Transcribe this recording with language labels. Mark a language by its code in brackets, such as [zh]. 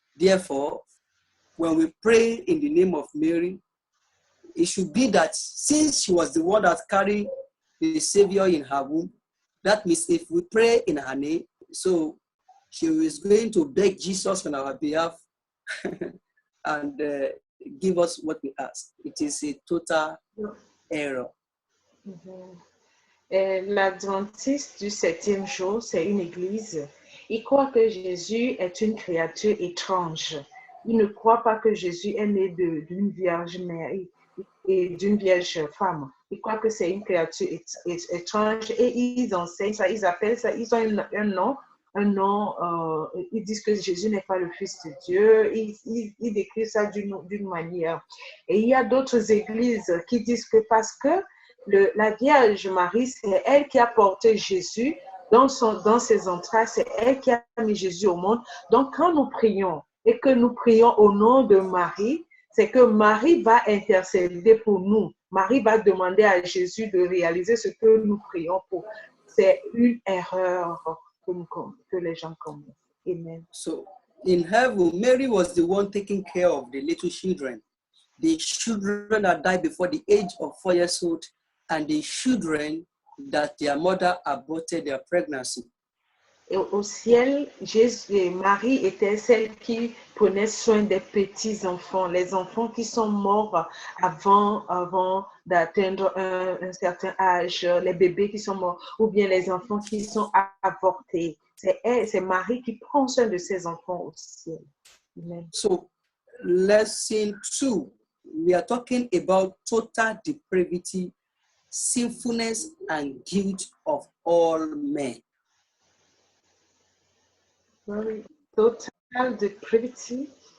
[en] Therefore, when we pray in the name of Mary, it should be that since she was the one that carried the Savior in her womb, that means if we pray in her name, so she is going to beg Jesus on our behalf and give us what we ask. It is a total error. [fr] L'Adventiste du 7e jour, c'est une église. Il croit que Jésus est une créature étrange. Il ne croit pas que Jésus est né d'une vierge Marie et d'une vierge femme. Il croit que c'est une créature étrange et ils enseignent ça, ils appellent ça, ils ont un nom, ils disent que Jésus n'est pas le Fils de Dieu, ils décrivent ça d'une manière. Et il y a d'autres églises qui disent que parce que la Vierge Marie, c'est elle qui a porté Jésus dans ses entrailles, c'est elle qui a mis Jésus au monde. Donc quand nous prions et que nous prions au nom de Marie, c'est que Marie va intercéder pour nous. Marie va demander à Jésus de réaliser ce que nous prions pour. C'est une erreur que les gens commettent. Amen. [en] So, in heaven, Mary was the one taking care of the little children. The children that died before the age of 4 years old, and the children that their mother aborted their pregnancy. [fr] Et au ciel, Marie était celle qui prenait soin des petits-enfants, les enfants qui sont morts avant d'atteindre un certain âge, les bébés qui sont morts, ou bien les enfants qui sont avortés. C'est Marie qui prend soin de ses enfants au ciel. Amen. [en] So, lesson 2, we are talking about total depravity, sinfulness, and guilt of all men. Total depravity.